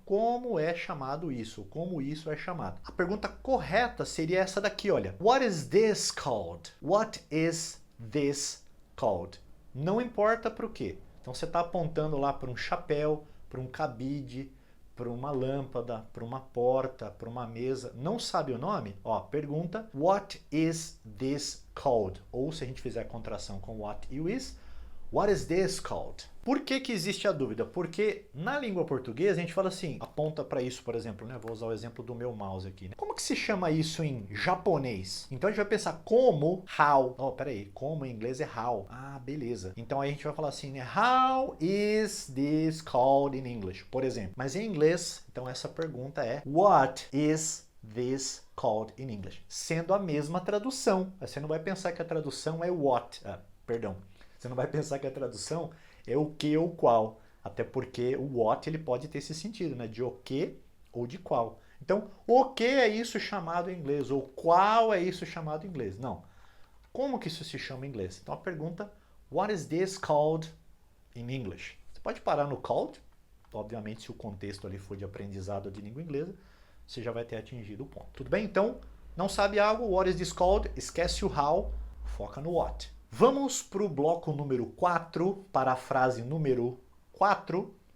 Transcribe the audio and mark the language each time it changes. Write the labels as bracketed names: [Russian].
[Portuguese] Como é chamado isso? Como isso é chamado? A pergunta correta seria essa daqui, olha. [English] What is this called? What is this called? [Portuguese] Não importa para o quê. Então, você está apontando lá para um chapéu, para um cabide, para uma lâmpada, para uma porta, para uma mesa, não sabe o nome? Ó, pergunta, [English] what is this called? [Portuguese] Ou se a gente fizer a contração com [English] what is this called? [Portuguese] Por que existe a dúvida? Porque na língua portuguesa a gente fala assim, aponta para isso, por exemplo, né? Vou usar o exemplo do meu mouse aqui, né? Como que se chama isso em japonês? Então a gente vai pensar como, how. Oh, peraí, como em inglês é how. Ah, beleza. Então aí a gente vai falar assim, né? [English] How is this called in English? [Portuguese] Por exemplo. Mas em inglês, então essa pergunta é [English] what is this called in English? [Portuguese] Sendo a mesma tradução. Você não vai pensar que a tradução é what. Você não vai pensar que a tradução é o que ou qual. Até porque o what ele pode ter esse sentido, né? De o que ou de qual. Então, o que é isso chamado em inglês? Ou qual é isso chamado em inglês? Não. Como que isso se chama em inglês? Então a pergunta, [English] what is this called in English? [Portuguese] Você pode parar no called. Obviamente, se o contexto ali for de aprendizado de língua inglesa, você já vai ter atingido o ponto. Tudo bem? Então, não sabe algo? [English] What is this called? [Portuguese] Esquece o how, foca no what. Vamos para o bloco número 4, para a frase número 4.